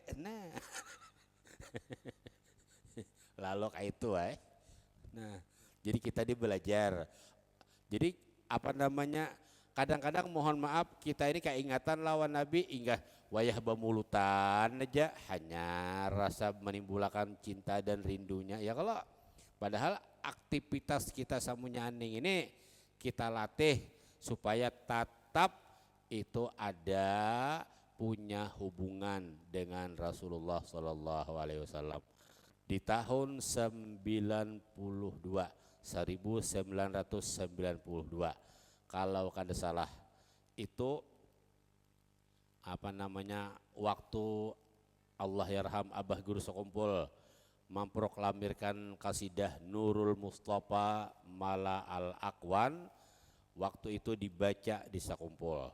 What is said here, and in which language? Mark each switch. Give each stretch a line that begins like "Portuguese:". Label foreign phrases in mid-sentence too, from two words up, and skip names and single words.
Indonesian: Nah lalu kayak itu Nah jadi kita belajar.
Banjar: Jadi kadang-kadang mohon maaf kita ini keingatan lawan Nabi hingga wayah bamulutan aja hanya rasa menimbulkan cinta dan rindunya ya.
Indonesian: Kalau padahal aktivitas kita samunyaning ini kita latih supaya tetap itu ada punya hubungan dengan Rasulullah
Arabic: صلى الله عليه وسلم.
Banjar: Di tahun 1992 kalau kada salah itu waktu
Arabic: الله يرحم
Banjar: Abah Guru Sokumpul memproklamirkan kasidah Nurul Mustafa Mala Al Akwan,
Indonesian: waktu itu dibaca di Sakumpul.